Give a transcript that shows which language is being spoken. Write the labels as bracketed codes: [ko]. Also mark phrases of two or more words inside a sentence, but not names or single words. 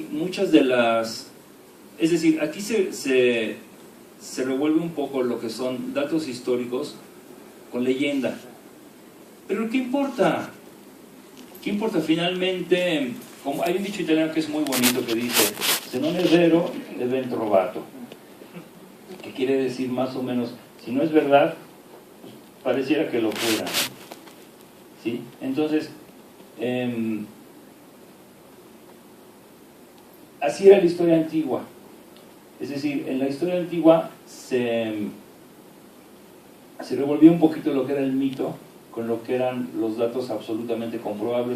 [es] Muchas de las... Es decir, aquí se revuelve un poco lo que son datos históricos con leyenda. Pero ¿qué importa? ¿Qué importa? Finalmente, como hay un dicho italiano que es muy bonito que dice, [it] se non è vero, è ben trovato. [es] Que quiere decir más o menos, si no es verdad, pues pareciera que lo fuera, ¿no? ¿Sí? Entonces, así era la historia antigua. Es decir, en la historia antigua se revolvió un poquito lo que era el mito con lo que eran los datos absolutamente comprobables.